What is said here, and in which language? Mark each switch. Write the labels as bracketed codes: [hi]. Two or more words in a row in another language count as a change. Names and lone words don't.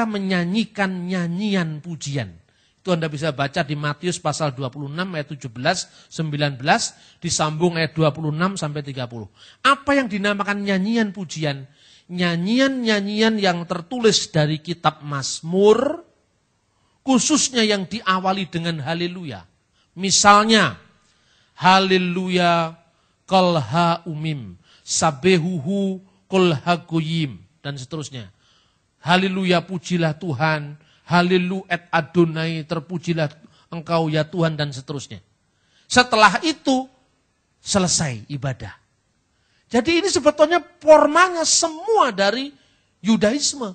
[id] Mereka menyanyikan nyanyian pujian. Itu Anda bisa baca di Matius pasal 26 ayat 17, 19, disambung ayat 26 sampai 30. Apa yang dinamakan nyanyian pujian? Nyanyian-nyanyian yang tertulis dari kitab Mazmur, khususnya yang diawali dengan haleluya. [he] Misalnya, הללויה כל האמים, שבחוהו כל הגוים, [id] dan seterusnya. Haleluya pujilah Tuhan, [he] הללויה את אדני, [id] terpujilah engkau ya Tuhan, dan seterusnya. Setelah itu, selesai ibadah. Jadi ini sebetulnya formanya semua dari Yudaisme.